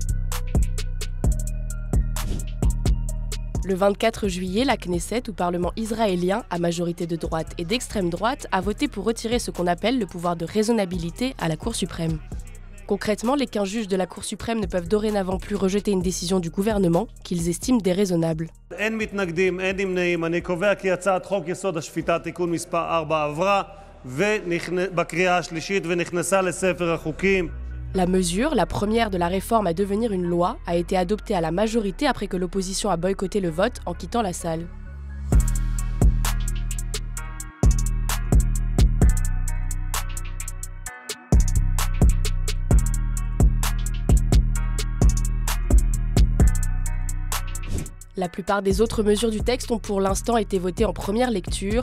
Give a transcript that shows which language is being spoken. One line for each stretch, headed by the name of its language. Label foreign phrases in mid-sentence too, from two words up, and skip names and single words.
French: Le 24 juillet, la Knesset, ou Parlement israélien, à majorité de droite et d'extrême droite, a voté pour retirer ce qu'on appelle le pouvoir de raisonnabilité à la Cour suprême. Concrètement, les 15 juges de la Cour suprême ne peuvent dorénavant plus rejeter une décision du gouvernement qu'ils estiment déraisonnable.
Hebrew: אין מתנגדים, אין נמנעים. אני קובע כי הצעת חוק יסוד השפיטה תיקון מספר 4 עברה בקריאה השלישית ונכנסה לספר החוקים.
French: La mesure, la première de la réforme à devenir une loi, a été adoptée à la majorité après que l'opposition a boycotté le vote en quittant la salle. La plupart des autres mesures du texte ont pour l'instant été votées en première lecture.